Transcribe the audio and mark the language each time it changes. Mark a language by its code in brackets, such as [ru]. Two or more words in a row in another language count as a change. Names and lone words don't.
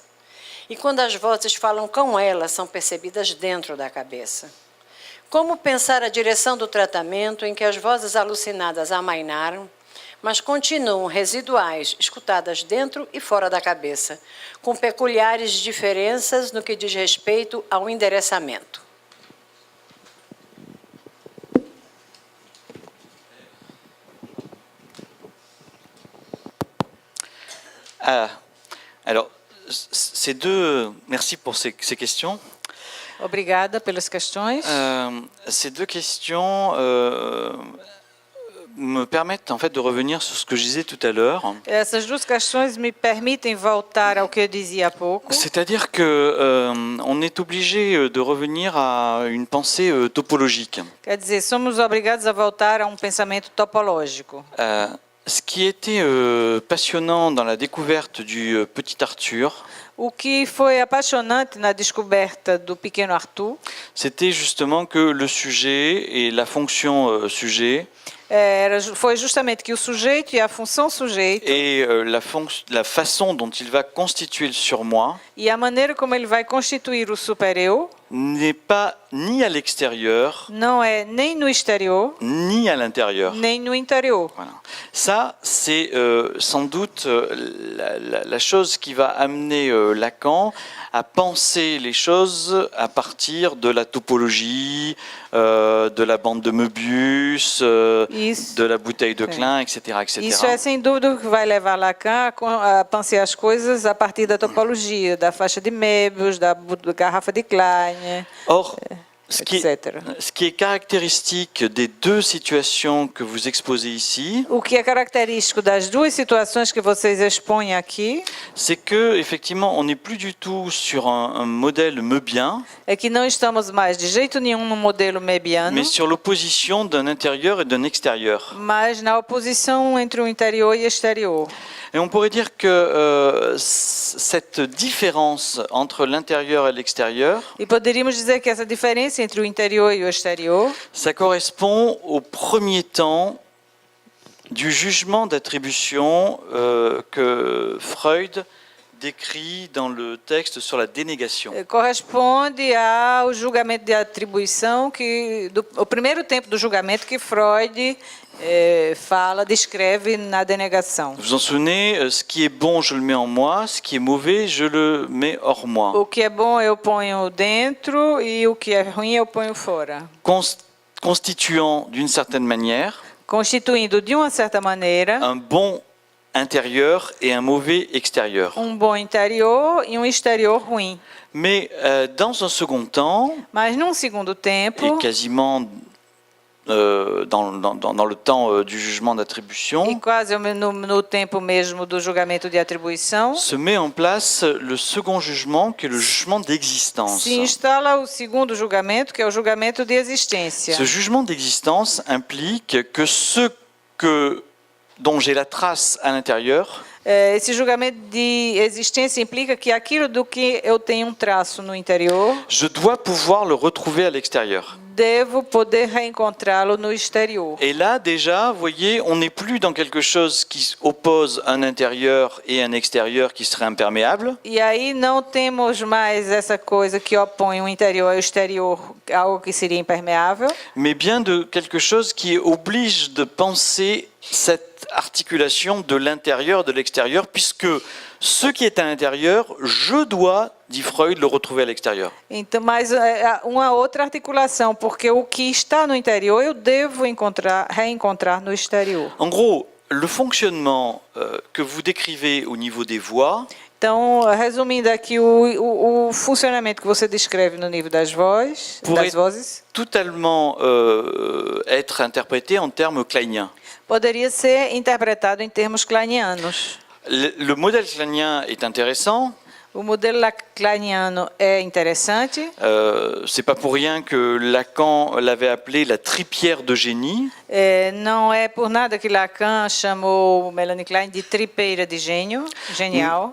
[pt] E quando as vozes falam com ela, são percebidas dentro da cabeça? Como pensar a direção do tratamento em que as vozes alucinadas amainaram, mas continuam residuais, escutadas dentro e fora da cabeça, com peculiares diferenças no que diz respeito ao endereçamento? [fr] Alors, merci pour ces questions. [pt] Obrigada pelas questões. [fr] Ces 2 questions me permettent en fait de revenir sur ce que je disais tout à l'heure. [pt] Essas duas questões me permitem voltar ao que eu dizia há pouco. [fr] C'est-à-dire que on est obligé de revenir à une pensée topologique. [pt] Quer dizer, somos obrigados a voltar a pensamento topológico. [fr] Ce qui était passionnant dans la découverte du petit Arthur, [pt] O que foi apaixonante na descoberta do pequeno Arthur [fr] c'était justement que le sujet et la fonction sujet [pt] foi justamente que o sujeito e a função sujeito [fr] et la façon dont il va constituer le surmoi [pt] e a maneira como ele vai constituir o super-eu [fr] n'est pas ni à l'extérieur [pt] não é nem no exterior, [fr] ni à l'intérieur. [pt] nem no interior. [fr] Voilà. Ça, c'est sans doute la chose qui va amener Lacan à penser les choses à partir de la topologie, de la bande de Möbius, [pt] Isso, [fr] de la bouteille de Klein, etc., etc. [pt] isso é sem dúvida o que vai levar Lacan a pensar as coisas a partir da topologia, da faixa de Möbius, da garrafa de Klein, [fr] Or, ce qui [pt] etc. [fr] est caractéristique des deux situations que vous exposez ici, [pt] O que é característico das duas situações que vocês expõem aqui [fr] c'est que effectivement, on n'est plus du tout sur un modèle möbien, [pt] é que não estamos mais de jeito nenhum no modelo Möbiano, [fr] mais sur l'opposition d'un intérieur et d'un extérieur. [pt] mas na oposição entre o interior e o exterior. [fr] Et on pourrait dire que cette différence entre l'intérieur et l'extérieur, [pt] E poderíamos dizer que essa diferença entre o interior e o exterior [fr] ça correspond au premier temps du jugement d'attribution que Freud décrit dans le texte sur la dénégation. [pt] corresponde ao julgamento de atribuição o primeiro tempo do julgamento que Freud descreve na denegação. [fr] Vous vous en souvenez, ce qui est bon, je le mets en moi, ce qui est mauvais, je le mets hors moi. [pt] O que é bom eu ponho dentro e o que é ruim eu ponho fora. [fr] Constituant d'une certaine manière [pt] Constituindo de uma certa maneira [fr] un bon intérieur et un mauvais extérieur. [pt] bom interior e exterior ruim. [fr] Mais dans un second temps, [pt] Mas num segundo tempo, [fr] et quasiment dans le temps du jugement [pt] e [fr] d'attribution, [pt] quase no tempo mesmo do julgamento de atribuição, [fr] se met en place le second jugement qui est le jugement d'existence. [pt] se instala o segundo julgamento, que é o julgamento de existência. [fr] Ce jugement d'existence implique que ce dont j'ai la trace à l'intérieur [pt] Esse julgamento de existência implica que aquilo do que eu tenho traço no interior, [fr] je dois pouvoir le retrouver à l'extérieur. [pt] devo poder reencontrá-lo no exterior. [fr] Et là, déjà, vous voyez, on n'est plus dans quelque chose qui oppose un intérieur et un extérieur qui serait imperméable, [pt] E aí não temos mais essa coisa que opõe o interior ao exterior, algo que seria impermeável, [fr] mais bien de quelque chose qui oblige de penser cette articulation de l'intérieur, de l'extérieur, puisque ce qui est à l'intérieur, je dois, dit Freud, le retrouver à l'extérieur. [pt] então, mas uma outra articulação, porque o que está no interior eu devo reencontrar no exterior. [fr] En gros, le fonctionnement que vous décrivez au niveau des voix, [pt] Então, resumindo aqui, o funcionamento que você descreve no nível das vozes, [fr] totalement être interprété en termes kleiniens. [pt] poderia ser interpretado em termos kleinianos. [fr] Le modèle kleinien est intéressant. [pt] O modelo kleiniano é interessante. [fr] C'est pas pour rien que Lacan l'avait appelé la tripière de génie. [pt] Não é por nada que Lacan chamou Melanie Klein de tripeira de gênio, genial.